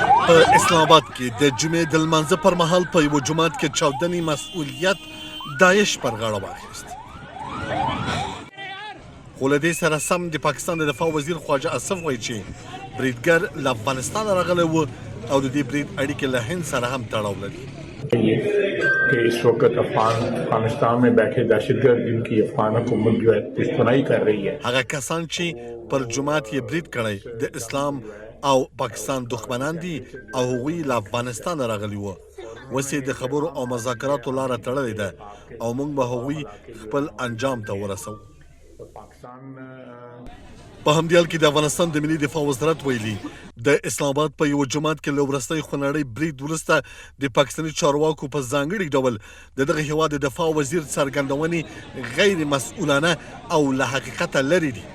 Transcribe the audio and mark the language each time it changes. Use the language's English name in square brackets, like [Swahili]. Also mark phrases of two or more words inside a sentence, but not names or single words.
[Pashto] په اسلام آباد کې د جمعې د لمانځه پر مهال په یوه جومات کې چاودنې مسؤلیت داعش پر غاړه واخیست. خو له دې سره سم د پاکستان د دفاع وزیر خواجه اسف وایي چې بریدګر له افغانستانه راغلی و او د دې برید اړیکې له هند سره هم تړاو لري. [Urdu] کہ اس وقت افغانستان میں بیٹھے دہشتگرد جن کی افغان حکومت جو ہے پشپنائی کر رہی ہے. [Pashto] هغه کسان چې پر جومات یې برید کړی د اسلام او پاکستان دښمنان دي او هغوی له افغانستانه راغلي وو. اوس یې د خبرو او مذاکراتو لاره تړلې ده او موږ به هغوی خپل انجام ته ورسوو. په همدې حال کې د افغانستان د ملي دفاع وزارت ویلي د اسلام آباد په یو جومات کې له وروستۍ خونړۍ برید وروسته د پاکستاني چارواکو په ځانګړي ډول د دغه هېواد د دفاع وزیر څرګندونې غیر مسؤلانه او له حقیقته لرې دي.